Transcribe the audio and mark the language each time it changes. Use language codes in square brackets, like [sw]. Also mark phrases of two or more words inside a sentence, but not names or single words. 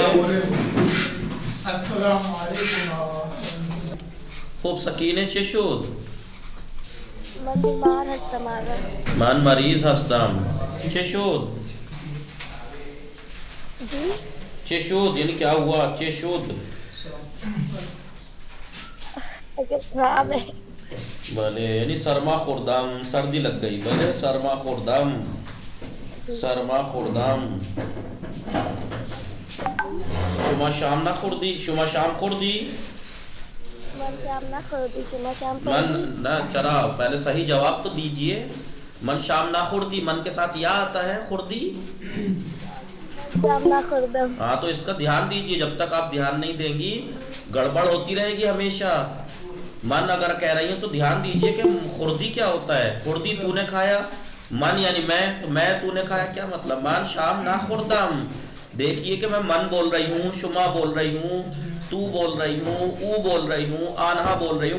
[ar] السلام علیکم. [fa] خوب سکینه چه شد؟ من بیمار هستم آقا. من مریض هستم. چه شد؟ [ur] جی [fa] چه شد؟ یعنی [ur] کیا ہوا؟ [fa] چه شد؟ [ur] طبیعت خراب ہے. [fa] بله یعنی سرما خوردم، [ur] سردی لگ گئی. [fa] بله سرما خوردم. شما شام نخوردی؟ شما شام خوردی؟ من شام نخوردی. شما شام من خوردی؟ [ur] نہ چرا پہلے صحیح جواب تو دیجئے. [fa] من شام نہ خوردی، [ur] من کے ساتھ یا آتا ہے خوردی. [fa] شام نخوردم. [ur] ہاں تو اس کا دھیان دیجئے. جب تک آپ دھیان نہیں دیں گی گڑبڑ ہوتی رہے گی ہمیشہ. من اگر کہہ رہی ہوں تو دھیان دیجئے کہ خوردی کیا ہوتا ہے. خوردی تو نے کھایا، من یعنی میں تو نے کھایا، کیا مطلب؟ [fa] من شام نہ خوردم. [ur] دیکھیے کہ میں من بول رہی ہوں، شما بول رہی ہوں، تو بول رہی ہوں، او بول رہی ہوں، آنہا بول رہی ہوں.